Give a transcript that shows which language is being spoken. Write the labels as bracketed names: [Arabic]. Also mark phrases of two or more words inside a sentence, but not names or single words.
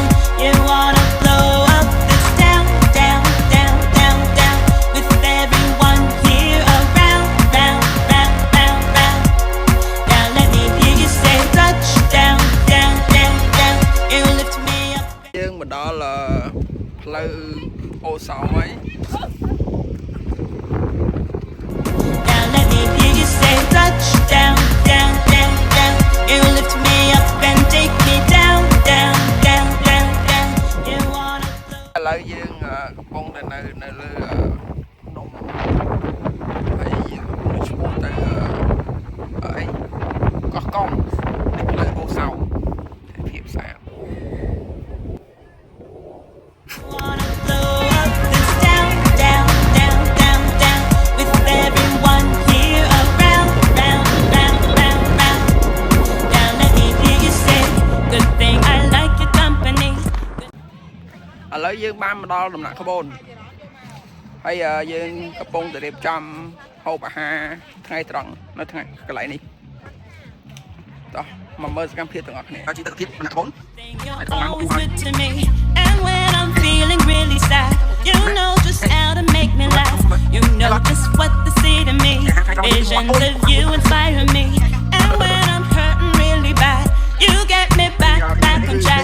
[English] You wanna blow up this down, down, down, down, down. With everyone here around, round, round, round, round. Now let me hear you say touchdown, down, down, down. You lift me up. [Khmer] យើងមកដល់ផ្លូវអូសោមហើយ [English] Now let me hear you say touchdown, down, down, down. You lift me up and take me down, down, down, down, down. You wanna blow. [Khmer] ឥឡូវយើងកំពុងតែនៅលើភ្នំហើយឈ្មោះទៅអីកោះកុងផ្លូវអូសោមភាពស្អាត [English] Wanna blow up this down, down, down, down, down. With everyone here around, round, round, round, round. Now let me hear you say, good thing I like your company. [Khmer] ឥឡូវយើងបានមកដល់ដំណាក់ក្បូនហើយយើងកំពុងតែរៀបចំហូបអាហារថ្ងៃត្រង់នៅថ្ងៃកន្លែងនេះតោះមកមើលសកម្មភាពទាំងអស់គ្នាជីទិដ្ឋភាពដំណាក់ក្បូន [English] You're always good to me. And when I'm feeling really sad, you know just how to make me laugh. You know just what to say to me. Visions of you inspire me. And when I'm hurting really bad, you get me back on track.